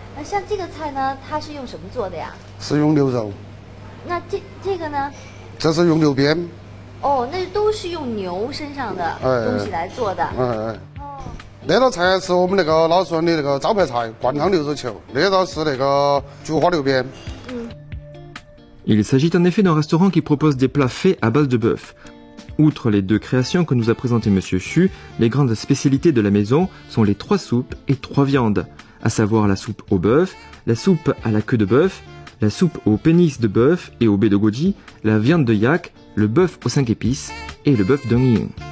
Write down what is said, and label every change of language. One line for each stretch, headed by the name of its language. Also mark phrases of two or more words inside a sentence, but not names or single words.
Chinese: 那像这个菜呢，它是用什么做的呀？是用牛肉。那这个呢？这是用牛鞭。哦，那都是用牛身上的东西来做的。那道菜是我们那个老四川的那个招牌菜，灌汤牛肉球。那道是那个菊花牛鞭。
French: Il s'agit en effet d'un restaurant qui propose des plats faits à base de bœuf. Outre les deux créations que nous a présentées M. Xu, les grandes spécialités de la maison sont les 3 soupes et 3 viandes, à savoir la soupe au bœuf, la soupe à la queue de bœuf, la soupe au pénis de bœuf et au baie de goji, la viande de yak, le bœuf aux 5 épices et le bœuf Dongying.